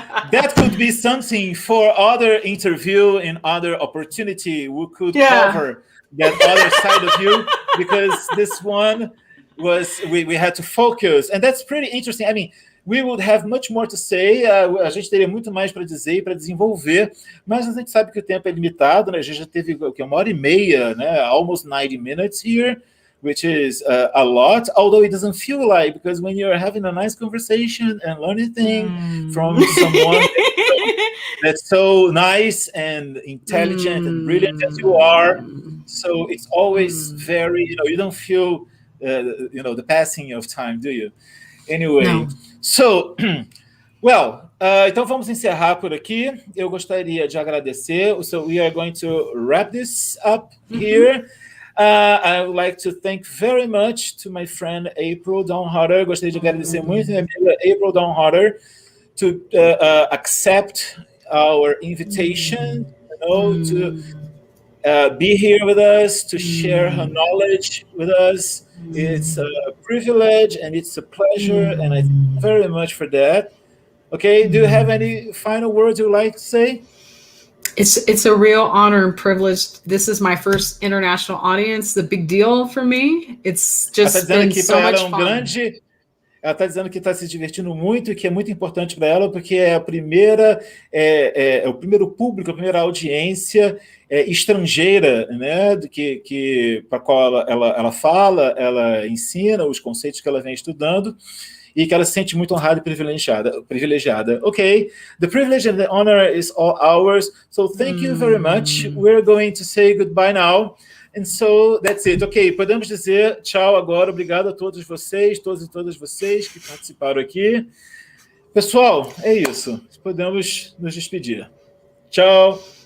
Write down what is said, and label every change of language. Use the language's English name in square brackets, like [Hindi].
[English] That could be something for other interview and other opportunity. We could cover that other side of you, because this one was, we had to focus. And that's pretty interesting. I mean, we would have much more to say. [Portuguese] A gente teria muito mais para dizer e para desenvolver, mas a gente sabe que o tempo é limitado, né? A gente já teve 1h30, né? [English] Almost 90 minutes here, which is a lot, although it doesn't feel like, because when you're having a nice conversation and learning thing from someone that's so nice and intelligent and brilliant as you are, so it's always very, you don't feel, the passing of time, do you? Anyway, no. So, well, [Portuguese] então vamos encerrar por aqui. Eu gostaria de agradecer. [English] So we are going to wrap this up here. I would like to thank very much to my friend April Dawn Harter. [Portuguese] Gostaria de agradecer muito a minha amiga April Dawn Harter [English] to accept our invitation, to be here with us, to share her knowledge with us. It's a privilege and it's a pleasure, and I thank you very much for that. Okay, do you have any final words you'd like to say? It's a real honor and privilege. This is my first international audience. The big deal for me. It's just been so much fun. [Portuguese] Ela está dizendo que está se divertindo muito e que é muito importante para ela, porque é a primeira, é o primeiro público, a primeira audiência estrangeira, né, para a qual ela fala, ela ensina os conceitos que ela vem estudando, e que ela se sente muito honrada e privilegiada. [English] Ok, the privilege and the honor is all ours, so thank you very much. We're going to say goodbye now. And so, that's it. [Portuguese] Ok, podemos dizer tchau agora. Obrigado a todos vocês, todos e todas vocês que participaram aqui. Pessoal, é isso. Podemos nos despedir. Tchau.